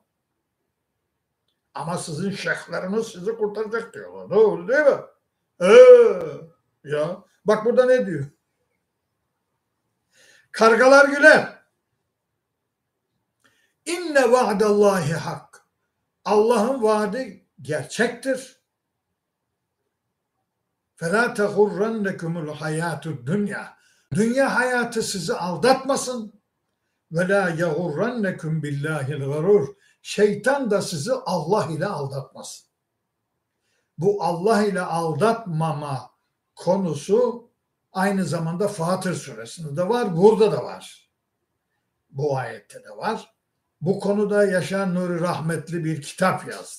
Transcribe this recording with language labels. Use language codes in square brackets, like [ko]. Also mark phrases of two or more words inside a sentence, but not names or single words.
[tr] Ama sizin şeyhleriniz sizi kurtaracak diyorlar. Doğru değil mi? Ya bak burada ne diyor? Kargalar güler. [ar] إن وعد الله حق. [tr] Allah'ın vaadi gerçektir. [ar] فَلَا تَغُرَّنَّكُمُ الْحَيَاتُ dünya. [tr] Dünya hayatı sizi aldatmasın. [ar] وَلَا يَغُرَّنَّكُمْ بِاللّٰهِ الْغَرُورِ. [tr] Şeytan da sizi Allah ile aldatmasın. Bu Allah ile aldatmama konusu aynı zamanda Fatır suresinde de var, burada da var. Bu ayette de var. Bu konuda Yaşar Nuri Rahmetli bir kitap yazdı.